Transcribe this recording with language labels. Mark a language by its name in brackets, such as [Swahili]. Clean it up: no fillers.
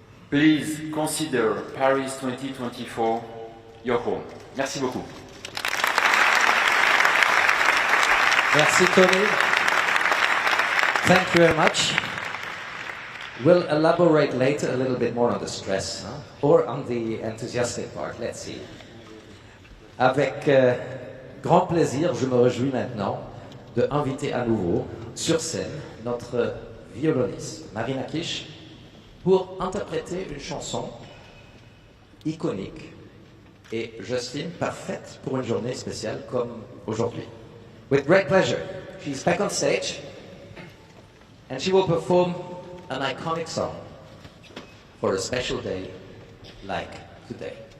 [English] Please consider Paris 2024 your home. [French] Merci beaucoup. Merci [English] Tony. Thank you very much. We'll elaborate later a little bit more on the stress, huh? Or on the enthusiastic part. Let's see. [French] Avec grand plaisir, je me réjouis maintenant de inviter à nouveau sur scène notre violoniste Marina Kish pour interpréter une chanson iconique et, j'estime, parfaite pour une journée spéciale comme aujourd'hui. [English] With great pleasure, she's back on stage and she will perform an iconic song for a special day like today.